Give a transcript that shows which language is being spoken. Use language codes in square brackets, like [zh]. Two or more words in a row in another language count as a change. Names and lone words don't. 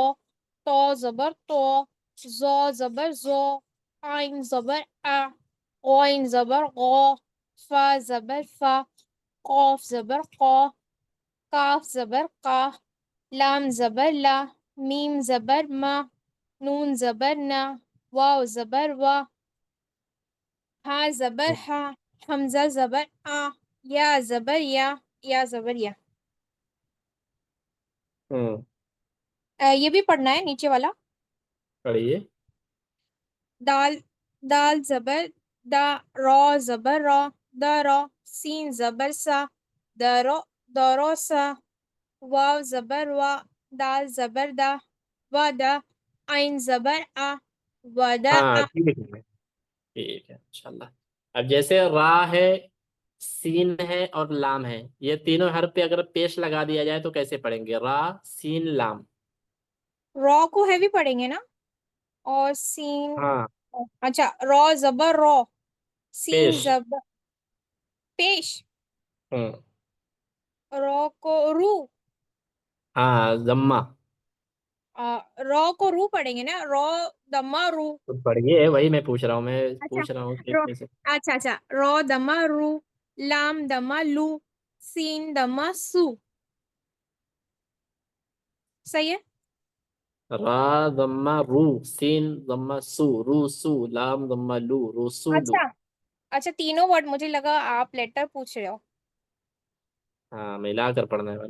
[ur] تا زبر تو، زا زبر زو، عین زبر آ، غین زبر غا، فا زبر فا، قاف زبر قا، کاف زبر قا، لام زبر لا، میم زبر ما، نون زبر نا، واو زبر وا، ہا زبر ہا، حمزہ زبر آ، یا زبر یا، یا زبر یا. ہوں یہ بھی پڑھنا ہے نیچے والا. پڑھیے. دال، دال زبر دا، را زبر را، دا را، سین زبر سا، درو، دارو سا، واو زبر وا، دال زبر دا، ودا، عین زبر آ، ودا ہاں آ. ٹھیک ہے، ٹھیک ہے انشاءاللہ. اب جیسے را ہے، سین ہے اور لام ہے، یہ تینوں حرف پہ اگر پیش لگا دیا جائے تو کیسے پڑھیں گے؟ را سین لام. را کو ہیوی پڑھیں گے نا، اور سین. ہاں اچھا، را زبر را، سین پیش. زبر پیش، ہوں را کو رو، ہاں ضمہ. را کو رو پڑھیں گے نا، را دما رو. تو پڑھیے، وہی میں پوچھ رہا ہوں، اچھا ہوں کہ رو، کیسے. اچھا اچھا، را دما رو، لام دما لو، سین دما سو. صحیح ہے. را ضمہ رو، سین ضمہ سو، رو سو، لام ضمہ لو، رسولو. اچھا اچھا، تینوں ورڈ مجھے لگا آپ لیٹر پوچھ رہے ہو. ہاں ملا کر پڑھنے والا.